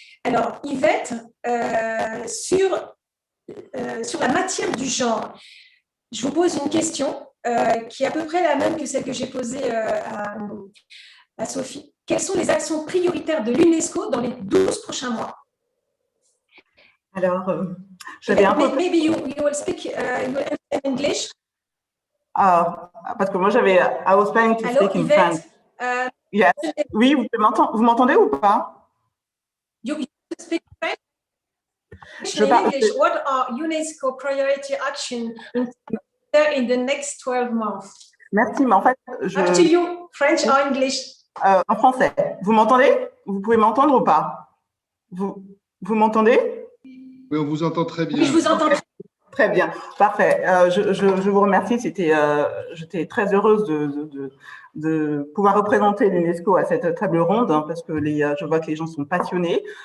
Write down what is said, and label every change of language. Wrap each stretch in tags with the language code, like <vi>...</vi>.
<fr>Alors, Yvette, sur la matière du genre, je vous pose une question qui est à peu près la même que celle que j'ai posée à Sophie. Quelles sont les actions prioritaires de l'UNESCO dans les 12 prochains mois? Alors, j'avais un peu…</fr> <en>Maybe you will speak English.</en> <fr>Parce que moi,</fr> <en>I was planning to speak in French. Yes.</en> <fr>Oui, vous m'entendez ou pas?</fr> <en>You speak French? In English, what are UNESCO priority actions in the next 12 months?</en> <fr>Merci, mais en fait…</fr> <en>Up to you, French or English?</en> <fr>En français. Vous m'entendez? Vous pouvez m'entendre ou pas? Vous m'entendez? Oui, on vous entend très bien. Oui, je vous entends très bien. Parfait. Je vous remercie. J'étais très heureuse de pouvoir représenter l'UNESCO à cette table ronde, hein, parce que je vois que les gens sont passionnés.</fr>